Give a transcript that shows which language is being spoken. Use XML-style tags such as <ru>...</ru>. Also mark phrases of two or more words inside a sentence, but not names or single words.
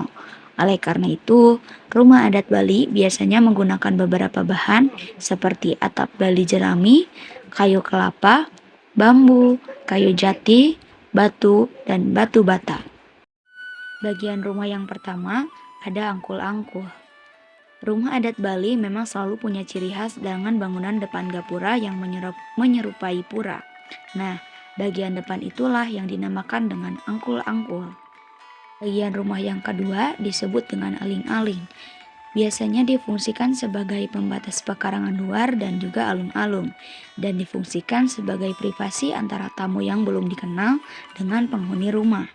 <id>Oleh karena itu, rumah adat Bali biasanya menggunakan beberapa bahan seperti atap Bali jerami, kayu kelapa, bambu, kayu jati, batu, dan batu bata. Bagian rumah yang pertama ada angkul-angkul. Rumah adat Bali memang selalu punya ciri khas dengan bangunan depan gapura yang menyerupai pura. Nah, bagian depan itulah yang dinamakan dengan angkul-angkul. Bagian rumah yang kedua disebut dengan aling-aling. Biasanya difungsikan sebagai pembatas pekarangan luar dan juga alun-alun, dan difungsikan sebagai privasi antara tamu yang belum dikenal dengan penghuni rumah.</id>